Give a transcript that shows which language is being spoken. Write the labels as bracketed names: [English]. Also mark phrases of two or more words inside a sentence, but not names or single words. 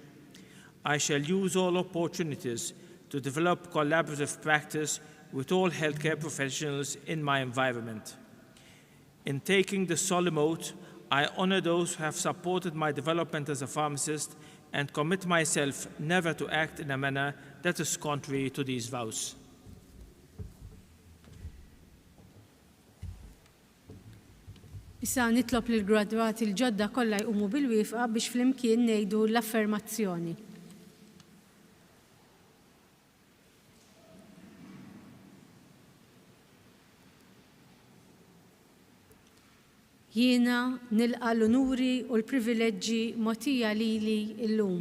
[English] I shall use all opportunities to develop collaborative practice with all healthcare professionals in my environment. In taking this solemn oath, I honor those who have supported my development as a pharmacist and commit myself never to act in a manner that is contrary to these vows. [Maltese] Issa nitlob lil gradwati l-ġodda kollha jqumu bil-wifqa biex flimkien ngħidu l-affermazzjoni. Jiena nilqa l-unuri u l-privileġġi mogħtija lili llum.